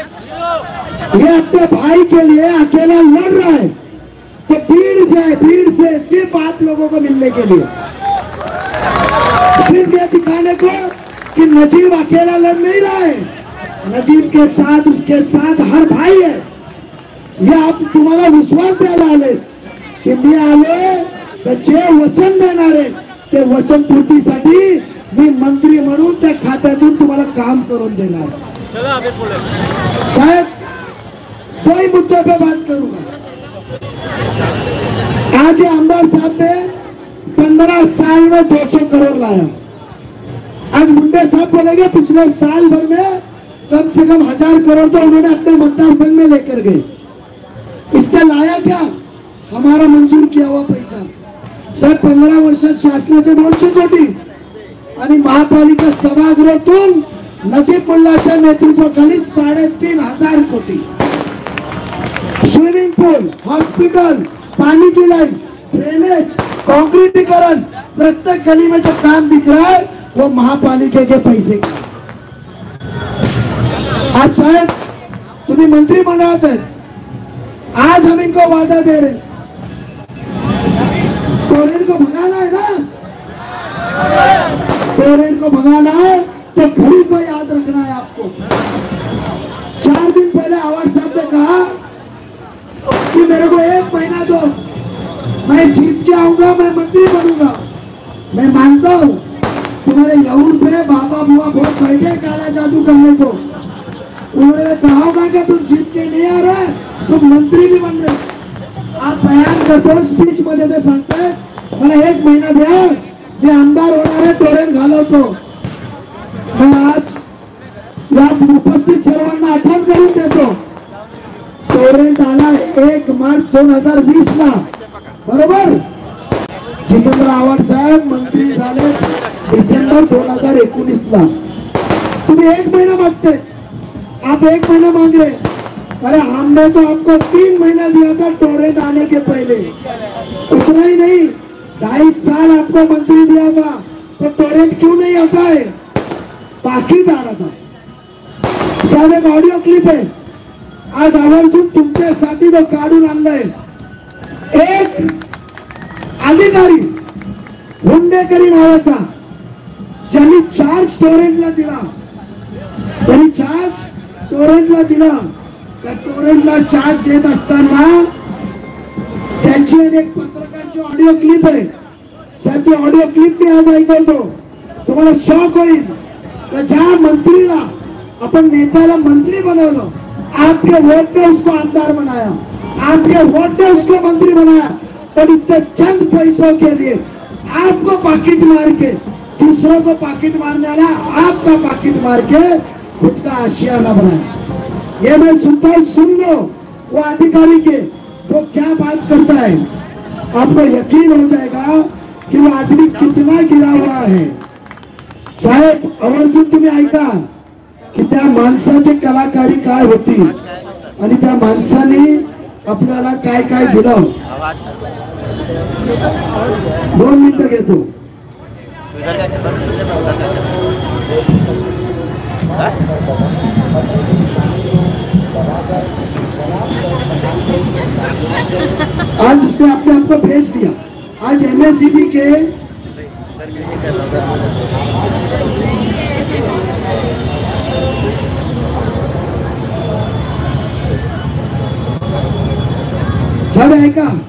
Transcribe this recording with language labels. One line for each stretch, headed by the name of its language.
Hindi: ये अपने भाई के लिए अकेला लड़ रहा है तो भीड़ से सिर्फ आप लोगों को मिलने के लिए, सिर्फ ये दिखाने को कि नजीब अकेला लड़ नहीं रहा है, नजीब के साथ उसके साथ हर भाई है।
Marathi: ये आप तुम्हाला विश्वास द्यायला आले की मी आलोय तर जे वचन देणार आहे ते वचन पूर्तीसाठी मी मंत्री म्हणून त्या खात्यातून तुम्हाला काम करून देणार।
Hindi: साहेब दो ही मुद्दे पे बात करूंगा। आज ये आमदार साहब ने 15 साल में 200 करोड़ लाया। आज मुंडे साहब बोलेंगे पिछले साल भर में कम से कम 1000 करोड़ तो उन्होंने अपने मतदार संघ में लेकर गए। इसने लाया क्या? हमारा मंजूर किया हुआ पैसा।
Marathi: सर 15 वर्षात शासनाचे 200 कोटी आणि महापालिका सभागृहातून नजीब मुल्लाच्या नेतृत्वाखाली 3500 कोटी।
Hindi: स्विमिंग पूल, हॉस्पिटल, पानी की लाइन, ड्रेनेज, कांक्रीटीकरण, प्रत्येक गली में जो काम दिख रहा है वो महापालिका के पैसे का। आज साहब
Marathi: तुम्ही मंत्री मंडळात आहेत,
Hindi: आज हम इनको वादा दे रहे, टोरेंट को भगाना है ना, टोरेंट को भगाना है तो घड़ी को याद रखना है आपको। 4 दिन पहले आवाज साहब ने कहा कि मेरे को 1 महीना दो, मैं जीत के आऊंगा, मैं मंत्री बनूंगा। मैं मानता हूं तुम्हारे यहूर पे बाबा बुआ बहुत बैठे काला जादू करने को। उन्होंने कहा होगा कि तुम जीत के नहीं आ रहे, तुम मंत्री भी बन रहे।
Marathi: आप बयान करतो, स्पीच मध्ये ते सांगताय मला 1 महिना द्या, मी आमदार होणार आहे, टोरेंट घालवतो।
Hindi: मैं आज
Marathi: या उपस्थित सर्वांना आठवण करून देतो, टोरेंट आला 1 मार्च 2020 ला, बरोबर? जितेंद्र आव्हाड साहेब मंत्री झाले डिसेंबर 2019 ला। तुम्ही 1 महिना मागते,
Hindi: आप 1 महीना मांग रहे। अरे हमने तो आपको 3 महीना दिया था टोरेंट आने के पहले। उतना ही नहीं, 2.5 साल आपको मंत्री दिया था तो टोरेंट क्यों नहीं आता है? पाकिट आ रहा था। साहब एक ऑडियो क्लिप है,
Marathi: आज आवर्जून तुमच्यासाठी तो काढून आणलाय। एक अधिकारी हुंडेकरी नावाचा ज्यांनी चार्ज टोरेंटला दिला, त्यांनी चार्ज टोरेंटला दिला, त्या टोरेंटला चार्ज घेत असताना त्यांची एक पत्रकाराची ऑडिओ क्लिप आहे। साहेब ती ऑडिओ क्लिप मी आज ऐकवतो, तुम्हाला शॉक होईल कि ज्या मंत्रीला अपन नेत्याला मंत्री बनवलं,
Hindi: आपके वोट ने उसको आमदार बनाया, आपके वोट ने उसको मंत्री बनाया, पर उसके चंद पैसों के लिए आपको पाकिट मार के, दूसरों को पाकिट मारने वाला आपका पाकिट मार के खुद का आशियाना बनाया। ये मैं सुनता हूँ, सुन लो वो अधिकारी के वो क्या बात करता है, आपको यकीन हो जाएगा कि वो आदमी कितना गिरा हुआ है।
Marathi: साहेब आवर्जून तुम्ही ऐका की त्या माणसाची कलाकारी काय होती आणि त्या माणसाने आपल्याला काय काय दिलं। 2 मिनिटं घेतो.
Hindi: आज उसने अपने आप को भेज दिया. आज MSCB के सब है का